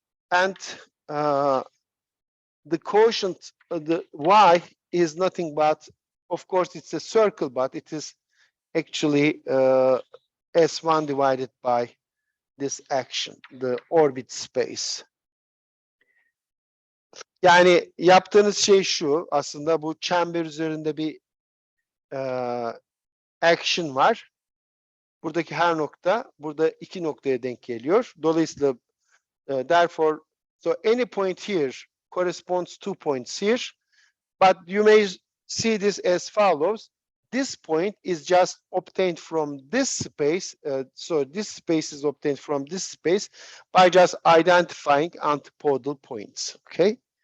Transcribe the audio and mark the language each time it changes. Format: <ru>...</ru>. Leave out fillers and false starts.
<en>and the quotient, the y is nothing but, of course, it's a circle, but it is actually S1 divided by this action, the orbit space.</en> <tr>Yani yaptığınız şey şu, aslında bu çember üzerinde bir action var. Buradaki her nokta, burada iki noktaya denk geliyor.</tr> <en>Dolayısıyla, therefore, so any point here corresponds to points here, but you may see this as follows. This point is just obtained from this space. So this space is obtained from this space by just identifying antipodal points, okay?</en>